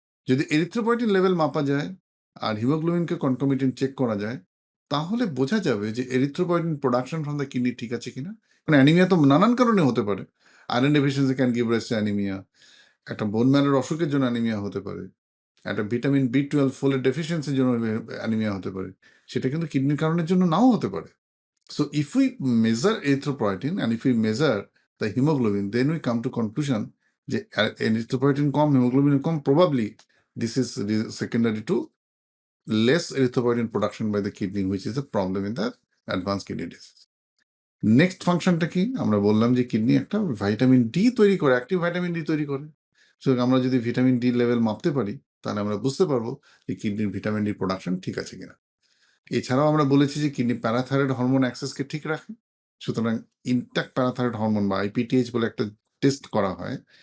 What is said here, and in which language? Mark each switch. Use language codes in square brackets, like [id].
[bn] যদি erythropoietin level মাপা যায় আর হিমোগ্লোবিনকে কনকমিটেন্ট চেক করা যায়, তাহলে বোঝা যাবে যে erythropoietin [en] production from the kidney [bn] ঠিক আছে কিনা। মানে অ্যানিমিয়া তো নানান কারণে হতে পারে। [en] Iron deficiency can give rise to anaemia. [bn] একটা বোন ম্যারোর অসুখের জন্য অ্যানিমিয়া হতে পারে। একটা ভিটামিন বি 12 ফোলেট ডেফিসিয়েন্সির জন্য অ্যানিমিয়া হতে পারে। সেটা কিন্তু কিডনির কারণের জন্য নাও হতে পারে। [en] So if we measure erythropoietin and if we measure the hemoglobin, then we come to conclusion [bn] যে erythropoietin com, hemoglobin com, [en] probably this is secondary to less erythropoietin production by the kidney, which is a problem in the advanced kidney disease. [bn] Next ফাংশনটা কি? আমরা বললাম যে kidney একটা vitamin D তৈরি করে, active vitamin D তৈরি করে। সুতরাং আমরা যদি ভিটামিন ডি লেভেল মাপতে পারি, তাহলে আমরা বুঝতে পারবো যে কিডনির ভিটামিন ডি প্রোডাকশন ঠিক আছে কিনা। এছাড়াও আমরা বলেছি যে কিডনি প্যারাথাইরয়েড হরমোন অ্যাক্সেসকে ঠিক রাখে। সুতরাং ইনট্যাক্ট প্যারাথাইরয়েড হরমোন বা আইপিটিএইচ বলে একটা টেস্ট করা হয়।